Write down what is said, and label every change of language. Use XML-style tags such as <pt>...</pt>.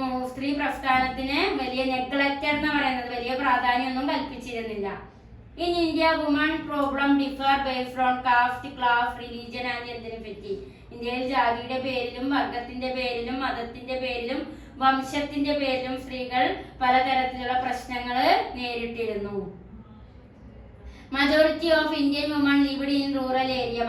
<ml>സ്ത്രീ പ്രസ്ഥാനത്തിന് വലിയ നെഗ്ലക്റ്റഡ് എന്ന് പറയുന്നത് വലിയ പ്രാധാന്യമൊന്നും കൽപ്പിച്ചിരുന്നില്ല.</ml> <en>In India, women problem differ based on caste, class, religion and ethnicity.</en> <ml>ഇന്ത്യയിൽ ജാതിയുടെ പേരിലും വർഗത്തിന്റെ പേരിലും മതത്തിന്റെ പേരിലും വംശത്തിന്റെ പേരിലും സ്ത്രീകൾ പലതരത്തിലുള്ള പ്രശ്നങ്ങൾ നേരിട്ടിരുന്നു.</ml> <en>Majority of Indian women lived in rural area.</en>